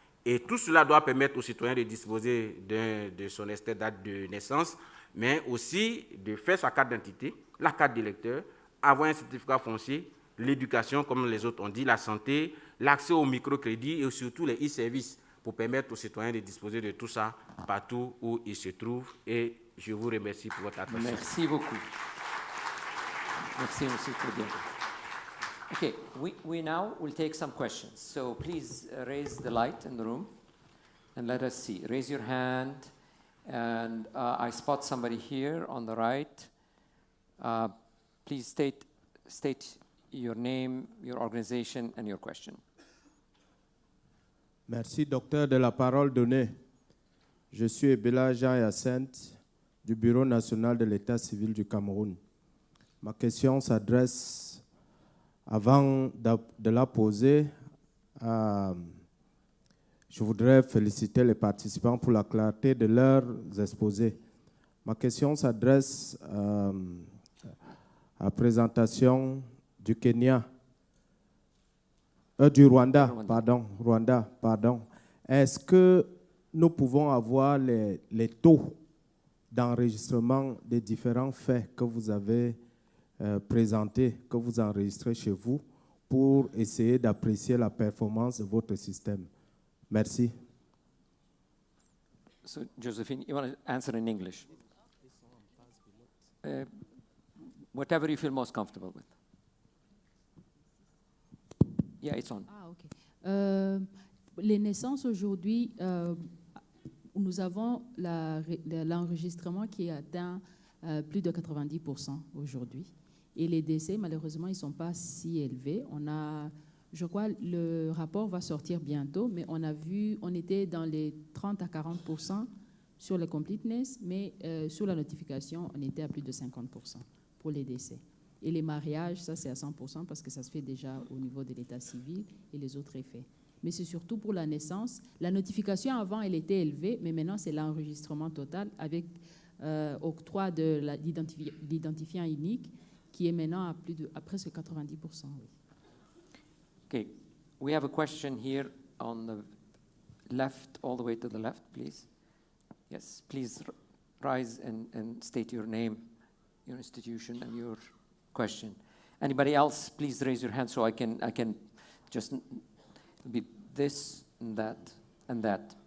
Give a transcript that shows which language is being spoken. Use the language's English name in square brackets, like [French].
[French] Et tout cela doit permettre aux citoyens de disposer de son extrait date de naissance, mais aussi de faire sa carte d'identité, la carte d'électeur, avoir un certificat foncier, l'éducation, comme les autres ont dit, la santé, l'accès au microcrédit et surtout les e-services pour permettre aux citoyens de disposer de tout ça partout où ils se trouvent. Et je vous remercie pour votre attention. Merci beaucoup. Merci, M. Kodian. [English] Okay, we now will take some questions. So please raise the light in the room and let us see. Raise your hand. And I spot somebody here on the right. Please state your name, your organization, and your question. [French] Merci, docteur, de la parole donnée. Je suis Ebela Jean-Hyacinthe du Bureau national de l'État civil du Cameroun. Ma question s'adresse, avant de la poser, je voudrais féliciter les participants pour la clarté de leurs exposés. Ma question s'adresse à la présentation du Kenya, du Rwanda, pardon. Est-ce que nous pouvons avoir les taux d'enregistrement des différents faits que vous avez présentés, que vous enregistrez chez vous, pour essayer d'apprécier la performance de votre système? Merci. [English] So, Josephine, you want to answer in English? Whatever you feel most comfortable with. Yeah, it's on. Ah, OK. [French] Les naissances aujourd'hui, nous avons l'enregistrement qui atteint plus de 90% aujourd'hui. Et les décès, malheureusement, ils ne sont pas si élevés. On a, je crois, le rapport va sortir bientôt, mais on était dans les 30 à 40% sur le completeness, mais sur la notification, on était à plus de 50% pour les décès. Et les mariages, ça c'est à 100% parce que ça se fait déjà au niveau de l'état civil et les autres effets. Mais c'est surtout pour la naissance. La notification avant, elle était élevée, mais maintenant c'est l'enregistrement total avec octroi de l'identifiant unique qui est maintenant à presque 90%. Oui. [English] Okay, we have a question here on the left, all the way to the left, please. Yes, please rise and state your name, your institution, and your question. Anybody else, please raise your hand so I can just be this and that and that.